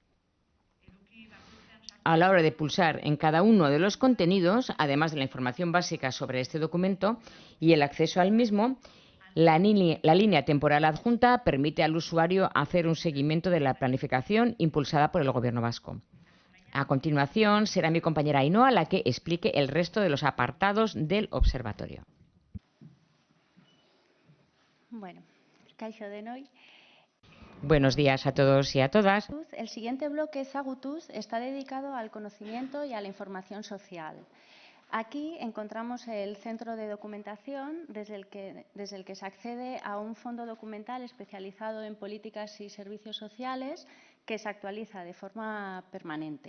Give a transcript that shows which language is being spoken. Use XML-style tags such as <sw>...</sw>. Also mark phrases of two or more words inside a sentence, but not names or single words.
<es>A la hora de pulsar en cada uno de los contenidos, además de la información básica sobre este documento y el acceso al mismo, la línea temporal adjunta permite al usuario hacer un seguimiento de la planificación impulsada por el Gobierno vasco. A continuación, será mi compañera Ainhoa la que explique el resto de los apartados del observatorio.</es> <eu>Bueno, kaixo denoi.</eu> <es>Buenos días a todos y a todas. El siguiente bloque, Ezagutuz, está dedicado al conocimiento y a la información social. Aquí encontramos el centro de documentación desde el que se accede a un fondo documental especializado en políticas y servicios sociales que se actualiza de forma permanente.</es>